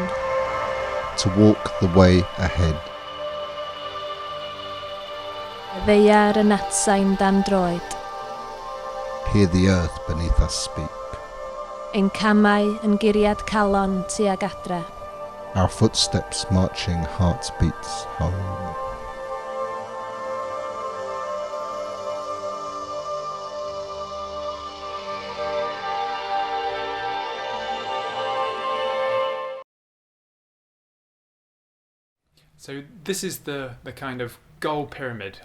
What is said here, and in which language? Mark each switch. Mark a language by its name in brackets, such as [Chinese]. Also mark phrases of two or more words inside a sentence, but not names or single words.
[English] To walk the way ahead. [Welsh] Y ddeiar yn atsain dan droed. [English] Hear the earth beneath us speak. [Welsh] Ein camau yn guriad calon tuag adre. [English] Our footsteps marching heartbeats home. So this is the kind of goal pyramid.